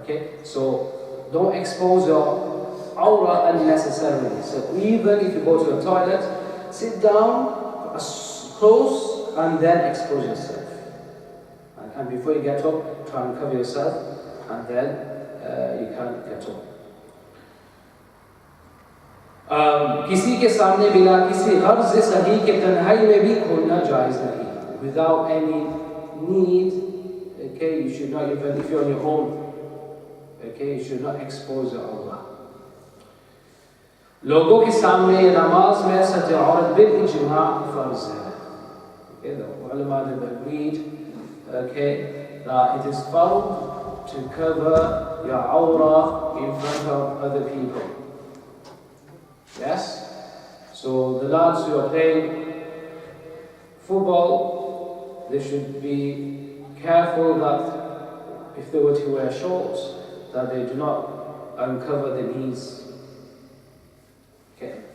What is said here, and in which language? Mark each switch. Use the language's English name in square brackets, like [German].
[English] Okay, so don't expose your awrah unnecessarily. So even if you go to the toilet, sit down close and then expose yourself. And before you get up, try and cover yourself, and then you can get up. [Hindi] किसी के सामने बिना किसी गर्ज सही के तन्हाई में भी खोलना जायज़ नहीं. [English] Without any need, okay, you should not, even if you're on your own, okay, you should not expose your awra. [Hindi] लोगों के सामने नमाज में सतर औरत बिल इज्मा फर्ज है. [English] Okay, the ulama have agreed, okay, that it is fard to cover your awra in front of other people. Yes? So the lads who are playing football, they should be careful that if they were to wear shorts, that they do not uncover the knees. Okay.